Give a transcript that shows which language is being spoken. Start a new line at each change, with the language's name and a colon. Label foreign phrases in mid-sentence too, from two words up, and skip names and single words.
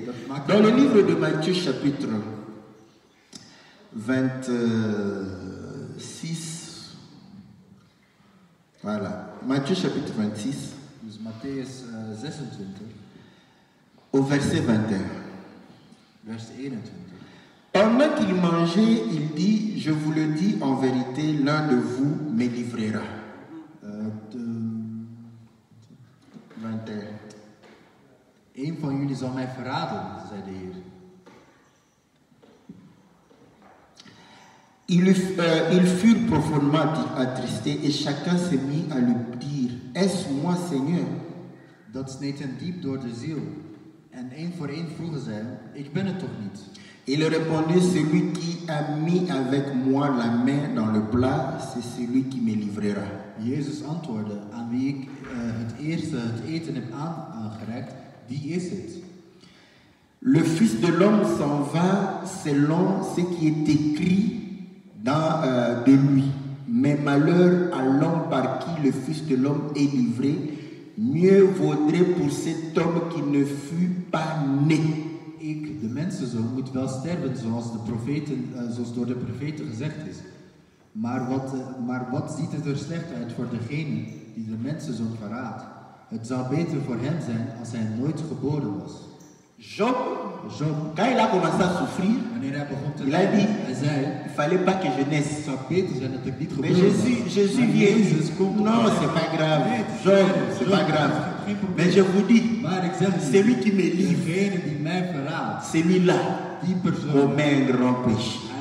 French: Dans le livre de Matthieu chapitre 26, voilà, Matthieu chapitre 26, au verset 21. Pendant qu'il mangeait, il dit, je vous le dis en vérité, l'un de vous me livrera. 21.
Dutch: Een van jullie zal mij verraden, zei de Heer.
French: Ils furent profondément attristés et chacun se mit à lui dire, est-ce moi, Seigneur?
Dutch: Dat sneed hen diep door de ziel. En één voor één vroegen zij, ik ben het toch niet?
French: Il répondit, celui qui a mis avec moi la main dans le plat, c'est celui qui me livrera.
Dutch: Jezus antwoordde, aan wie ik het eerste het eten heb aangereikt, die is het.
French: Le Fils de l'homme s'en va selon ce qui est écrit de lui. Mais malheur à l'homme par qui le Fils de l'homme est livré, mieux vaudrait pour cet homme qui ne fut pas né.
Dutch: Ik, de mensenzoon, moet wel sterven zoals door de profeten gezegd is. Maar wat ziet het er slecht uit voor degene die de mensenzoon verraadt? Het zou beter voor hem zijn als hij nooit geboren was.
French: Job, quand il a commencé à souffrir, il a dit, il fallait pas que je naisse. Mais Jésus vient, non, c'est pas grave. Job, c'est pas grave. Mais je vous dis, celui qui me livre, celui-là, commet un grand péché.